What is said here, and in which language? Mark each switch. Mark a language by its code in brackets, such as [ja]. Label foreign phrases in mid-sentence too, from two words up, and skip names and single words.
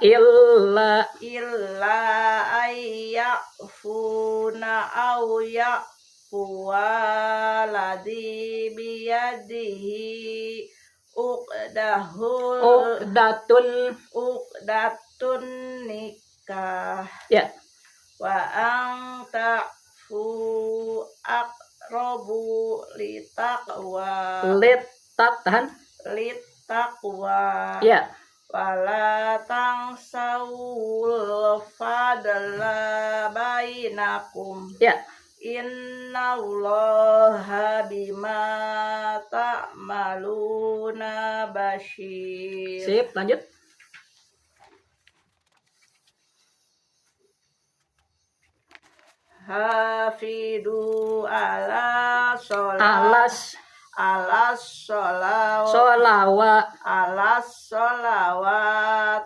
[ar] إلا أن يعفون أو يعفو الذي بيده عقدة النكاح. [id] Ya. [ar] وأن تعفوا أقرب للتقوى للتقوى. [id] Ya. [ar] ولا تنسوا الفضل بينكم. [id] Ya. [ar] إن الله بما تعملون بصير. [id] Sip, lanjut. [ar] حافظوا على الصلوات.